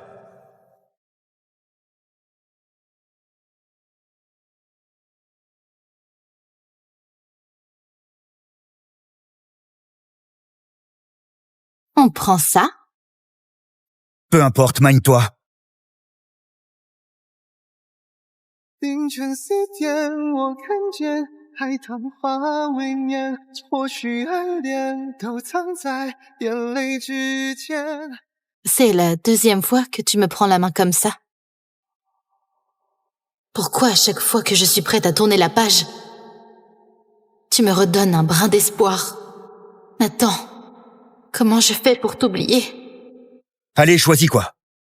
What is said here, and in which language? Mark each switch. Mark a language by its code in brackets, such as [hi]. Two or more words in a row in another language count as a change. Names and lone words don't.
[fr] On prend ça? Peu importe, magne-toi. [zh] 凌晨4点，我看见海棠花未眠，或许爱恋都藏在眼泪之间。 [fr] C'est la deuxième fois que tu me prends la main comme ça. Pourquoi à chaque fois que je suis prête à tourner la page, tu me redonnes un brin d'espoir? Nathan, comment je fais pour t'oublier? Allez, choisis quoi?